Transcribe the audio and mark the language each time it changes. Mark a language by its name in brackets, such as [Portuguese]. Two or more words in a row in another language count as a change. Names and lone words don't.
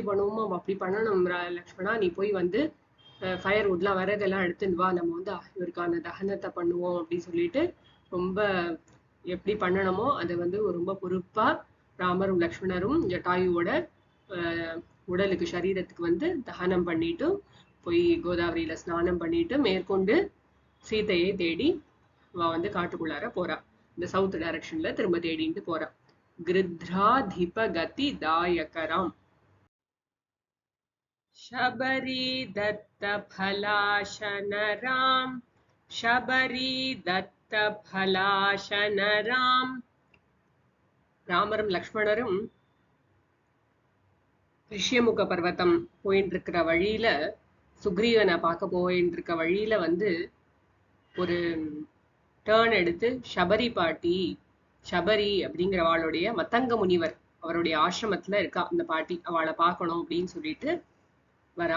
[Tamil] பண்ணுவோமோ அப்படி பண்ணணும் லக்ஷ்மணா, நீ போய் வந்து [English] fire wood [Tamil] விறகெல்லாம் எடுத்துன்னு வா, நம்ம வந்து இவருக்கான தகனத்தை பண்ணுவோம் அப்படின்னு சொல்லிட்டு ரொம்ப எப்படி பண்ணணுமோ அதை வந்து ரொம்ப பொறுப்பா ராமரும் லக்ஷ்மணரும் ஜட்டாயுவோட உடலுக்கு சரீரத்துக்கு வந்து தகனம் பண்ணிட்டு போய் கோதாவரியில ஸ்நானம் பண்ணிட்டு மேற்கொண்டு சீதையை தேடி அவ வந்து காட்டுக்குள்ளார போறா. இந்த [English] south direction [Tamil] திரும்ப தேடிட்டு போறா. [Sanskrit] गृध्राधिपगति दायकराम शबरी दत्त फलाशनराम शबरी दत्त फलाशनराम. [Tamil] ராமரும் லக்ஷ்மணரும் ரிஷ்யமுக பர்வதம் போயிட்டு இருக்கிற வழியில, சுக்ரீவனை பார்க்க போயிட்டு இருக்க வழியில வந்து ஒரு டேர்ன் எடுத்து சபரி பாட்டி, சபரி அப்படிங்கிறவாளுடைய மத்தங்க முனிவர் அவருடைய ஆசிரமத்துல இருக்கா இந்த பாட்டி, அவளை பார்க்கணும் அப்படின்னு சொல்லிட்டு வரா.